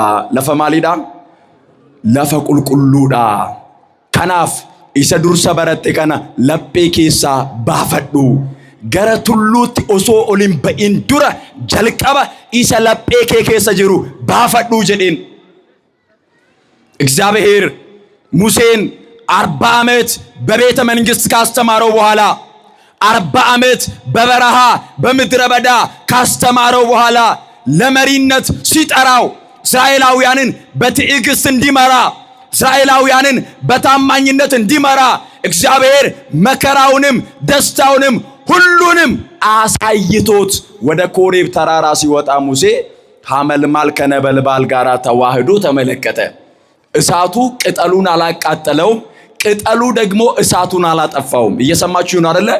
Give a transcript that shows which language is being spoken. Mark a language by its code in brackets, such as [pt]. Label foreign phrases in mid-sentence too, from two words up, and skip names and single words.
[om] Lafa maalidha? Lafa qulqulluudha. Kanaaf isa dursa baratte kana laphee keessaa baafadhu. Gara tulluutti osoo ol hin ba'in dura jalqaba isa laphee kee keessa jiru baafadhu jedheen. [am] እግዚአብሔር ሙሴን 40 ዓመት በቤተ መንግስት ካስተማረው በኋላ 40 ዓመት በበረሃ በምድረ በዳ ካስተማረው በኋላ ለመሪነት ሲጠራው እስራኤላውያንን በትዕግስት እንዲመራ እስራኤላውያንን በታማኝነት እንዲመራ እግዚአብሔር መከራውንም ደስታውንም ሁሉንም አሳይቶት ወደ ኮሬብ ተራራ ሲወጣ ሙሴ ሐመልማል ከነበልባል ጋር ተዋህዶ ተመለከተ። እሳቱ ቅጠሉን አላቃጠለውም፣ ቅጠሉ ደግሞ እሳቱን አላጠፋውም። እየሰማችሁ ነው አይደለ?